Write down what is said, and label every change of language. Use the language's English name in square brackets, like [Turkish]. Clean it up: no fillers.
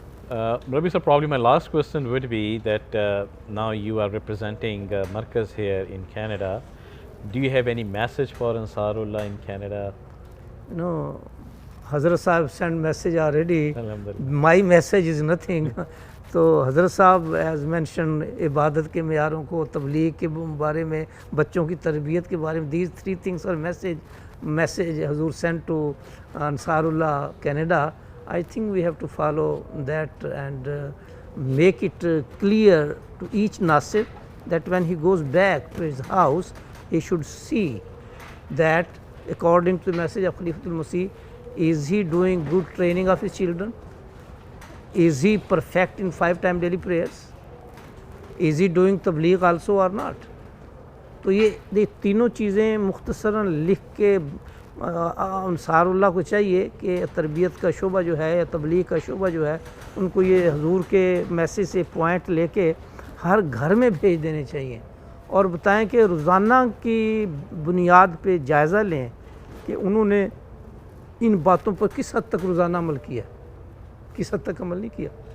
[English] Rabbi sir, probably my last question would be that now you are representing Markaz here in Canada. Do you have any message for Ansarullah in Canada? No, Hazrat Sahib send message already. My message is nothing. [Urdu] تو حضرت صاحب [English] as mentioned [Urdu] عبادت کے معیاروں کو، تبلیغ کے بارے میں، بچوں کی تربیت کے بارے میں، [English] these 3 things are message [Urdu] حضور [English] sent to Ansarullah Canada. I think we have to follow that and make it clear to each Nasir that when he goes back to his house, he should see that according to the message of Khalifatul Masih, is he doing good training of his children? Is he perfect in 5-time daily prayers? Is he doing tabligh also or not? [Urdu] تو یہ تینوں چیزیں مختصراً لکھ کے انصار اللہ کو چاہیے کہ تربیت کا شعبہ جو ہے یا تبلیغ کا شعبہ جو ہے، ان کو یہ حضور کے میسیج سے پوائنٹ لے کے ہر گھر میں بھیج دینے چاہیے، اور بتائیں کہ روزانہ کی بنیاد پہ جائزہ لیں کہ انہوں نے ان باتوں پر کس حد تک روزانہ عمل کیا، کس حد تک عمل نہیں کیا.